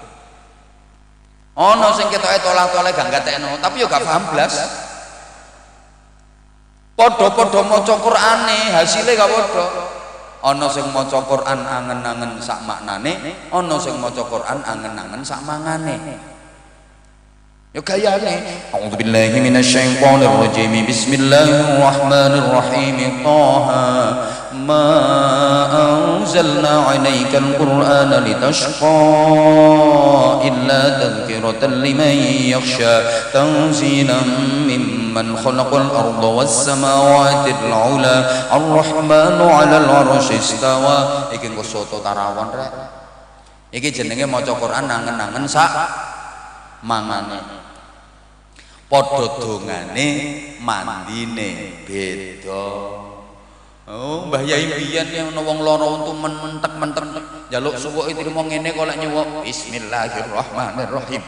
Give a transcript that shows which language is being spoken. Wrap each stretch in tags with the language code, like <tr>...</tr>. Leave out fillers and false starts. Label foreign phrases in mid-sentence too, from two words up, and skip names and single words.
<jv>Ana sing ketoke tolah-toleh gak gatekno tapi yo gak paham blas. Podo-podo maca Qur'ane hasile gak padha. Ana sing maca Qur'an angen-angen sak maknane, ana sing maca Qur'an angen-angen sak mangane. Yo gayane.</jv> <ar>أعوذ بالله من الشيطان الرجيم. بسم الله الرحمن الرحيم. طه ما أنزلنا عليك القرآن لتشقى إلا تذكرة لمن يخشى تنزيلا ممن خلق الأرض والسماوات العلى الرحمن على العرش استوى.</ar> <jv>Iki engko soto tarawon rek. Iki jenenge maca Qur'an angen-angen sak mangane. Padha dongane mandine beda. Oh, Mbah Yai biyen yen ana wong lara untu mentek-mentek njaluk suwuk trimo ngene kok lek nyuwuk</jv> <ar>بسم الله الرحمن الرحيم.</ar>